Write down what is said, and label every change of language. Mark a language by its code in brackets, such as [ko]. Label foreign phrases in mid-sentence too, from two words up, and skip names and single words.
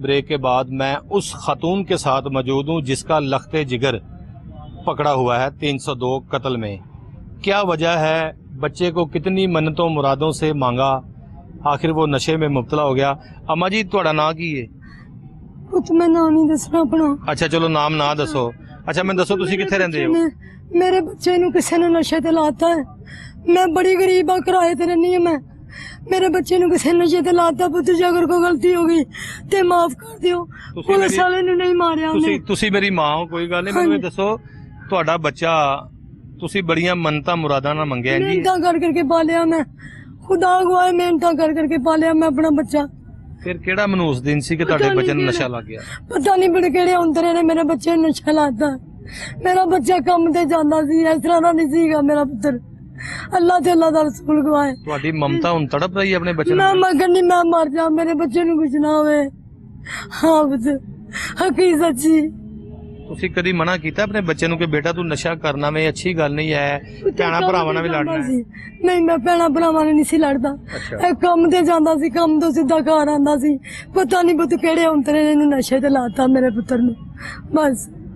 [ur] بریک کے بعد میں اس خاتون کے ساتھ موجود ہوں جس کا لخت جگر پکڑا ہوا ہے 302 قتل میں. کیا وجہ ہے، بچے کو کتنی منتوں مرادوں سے مانگا، آخر وہ نشے میں مبتلا ہو گیا. [pa] ਅੰਮਾ ਜੀ ਤੁਹਾਡਾ ਨਾਮ ਕੀ ਹੈ? ਪੁੱਤ ਮੈਂ ਨਾਮ ਨਹੀਂ ਦੱਸਣਾ ਆਪਣਾ। ਅੱਛਾ ਚਲੋ ਨਾਮ ਨਾ ਦੱਸੋ। ਅੱਛਾ ਮੈਂ ਦੱਸੋ ਤੁਸੀਂ ਕਿੱਥੇ ਰਹਿੰਦੇ ਹੋ? ਮੇਰੇ ਬੱਚੇ ਨੂੰ ਕਿਸੀ ਨੇ ਨਸ਼ੇ ਤੇ ਲਾਤਾ ਹੈ। ਮੈਂ ਬੜੀ ਗਰੀਬ ਆ, ਕਿਰਾਏ ਤੇ ਰਹਿਣੀ ਹੈ ਮੈਂ। ਮੇਰੇ ਬੱਚੇ ਨੂੰ ਕਿਸੀ ਨੇ ਨਸ਼ੇ ਤੇ ਲਾਤਾ। ਪੁੱਤ ਜੇ ਅਗਰ ਕੋਈ ਗਲਤੀ ਹੋ ਗਈ ਤੇ ਮਾਫ਼ ਕਰ ਦਿਓ। ਪੁਲਿਸ ਵਾਲੇ ਨੇ ਨਹੀਂ ਮਾਰਿਆ ਤੁਸੀਂ ਤੁਸੀਂ ਮੇਰੀ ਮਾਂ ਹੋ, ਕੋਈ ਗੱਲ ਨਹੀਂ। ਮੈਨੂੰ ਯੇ ਦੱਸੋ ਤੁਹਾਡਾ ਬੱਚਾ ਤੁਸੀਂ ਬੜੀਆਂ ਮੰਨਤਾਂ ਮੁਰਾਦਾਂ ਨਾਲ ਮੰਗਿਆ ਜੀ? ਮਿਹਨਤ ਕਰ ਕਰਕੇ ਪਾਲਿਆ ਮੈਂ, ਖ਼ੁਦਾ ਗਵਾਏ ਮਿਹਨਤ ਕਰ ਕਰਕੇ ਪਾਲਿਆ ਮੈਂ ਆਪਣਾ ਬੱਚਾ। ਫਿਰ ਕਿਹੜਾ ਮਨੂਸ ਦਿਨ ਸੀ ਕਿ ਤੁਹਾਡੇ ਬੱਚੇ ਨੂੰ ਨਸ਼ਾ ਲੱਗ ਗਿਆ? ਪਤਾ ਨਹੀਂ ਬੜੇ ਕਿਹੜੇ ਅੰਤਰੇ ਨੇ ਮੇਰੇ ਬੱਚੇ ਨੂੰ ਨਸ਼ਾ ਲਾਤਾ। ਮੇਰਾ ਬੱਚਾ ਕੰਮ ਤੇ ਜਾਂਦਾ ਸੀ, ਇਸ ਤਰ੍ਹਾਂ ਦਾ ਨਹੀਂ ਸੀਗਾ ਮੇਰਾ ਪੁੱਤਰ। ਅੱਲਾਹ ਤੇ ਅੱਲਾਹ ਦਾ ਰਸੂਲ ਗਵਾਏ। ਤੁਹਾਡੀ ਮਮਤਾ ਹੁਣ ਤੜਪ ਰਹੀ ਹੈ ਆਪਣੇ ਬੱਚੇ मैं ਨੂੰ? ਮਗਰ ਨਹੀਂ ਮੈਂ ਮਰ ਜਾ, ਮੇਰੇ ਬੱਚੇ ਨੂੰ ਕੁਝ ਨਾ ਹੋਵੇ। ਹਾਂ ਪੁੱਤ ਹਕੀ ਸੱਚੀ। ਤੁਸੀਂ ਕਦੀ ਮਨਾ ਕੀਤਾ ਆਪਣੇ ਬੱਚੇ ਨੂੰ ਕਿ ਬੇਟਾ ਤੂੰ ਨਸ਼ਾ ਕਰਨਾ ਵੇ ਅੱਛੀ ਗੱਲ ਨਹੀਂ ਹੈ, ਭੈਣਾਂ ਭਰਾਵਾਂ ਨਾਲ ਵੀ ਲੜਨਾ ਹੈ? ਨਹੀਂ ਮੈਂ ਭੈਣਾਂ ਭਰਾਵਾਂ ਨਾਲ ਨਹੀਂ ਸੀ ਲੜਦਾ। ਇਹ ਕੰਮ ਤੇ ਜਾਂਦਾ ਸੀ, ਕੰਮ ਤੋਂ ਸਿੱਧਾ ਘਰ ਆਂਦਾ ਸੀ। ਪਤਾ ਨਹੀਂ ਪੁੱਤ ਕਿਹੜੇ ਅੰਤਰੇ ਨੇ ਇਹਨੂੰ ਨਸ਼ੇ ਤੇ ਲਾਤਾ ਮੇਰੇ ਪੁੱਤਰ ਨੂੰ ਬਸ।